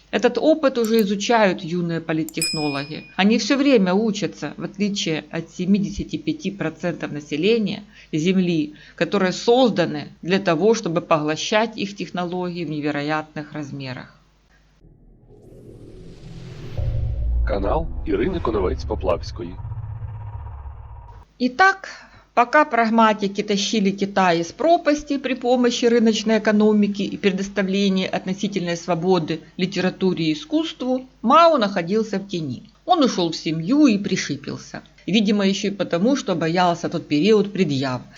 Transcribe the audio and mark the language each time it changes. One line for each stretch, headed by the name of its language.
Russian: Этот опыт уже изучают юные политтехнологи. Они все время учатся, в отличие от 75% населения Земли, которые созданы для того, чтобы поглощать их технологии в невероятных размерах.
Ukrainian: Канал Ірини Коновець-Поплавської.
Russian: Итак, пока прагматики тащили Китай из пропасти при помощи рыночной экономики и предоставления относительной свободы литературе и искусству, Мао находился в тени. Он ушел в семью и пришипился. Видимо, еще и потому, что боялся тот период предъяв.